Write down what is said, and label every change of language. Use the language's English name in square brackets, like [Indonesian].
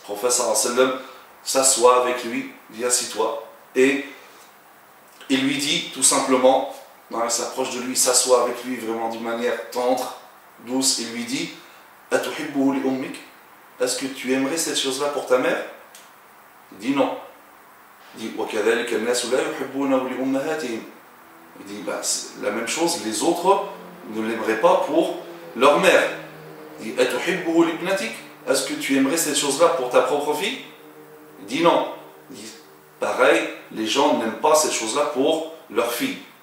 [French] Le prophète sallallahu alayhi wa sallam s'assoit avec lui, dit assis-toi, et il lui dit tout simplement, il s'approche de lui, s'assoit avec lui vraiment d'une manière tendre, douce, il lui dit, [Arabic] Atuhibbuhu li ummik? [French] Est-ce que tu aimerais cette chose-là pour ta mère? Il dit non. Il dit [Arabic] وَكَذَلِكَ النَّاسُ لَا يُحِبُّونَهُ لِأُمَّهَاتِهِمْ. [French] Il dit la même chose, les autres ne l'aimeraient pas pour leur mère. Il dit [Arabic] Atuhibbuhu li ibnatik? [French] Est-ce que tu aimerais cette chose-là pour ta propre fille? Il dit non. Il dit pareil, les gens n'aiment pas cette chose-là pour leur fille.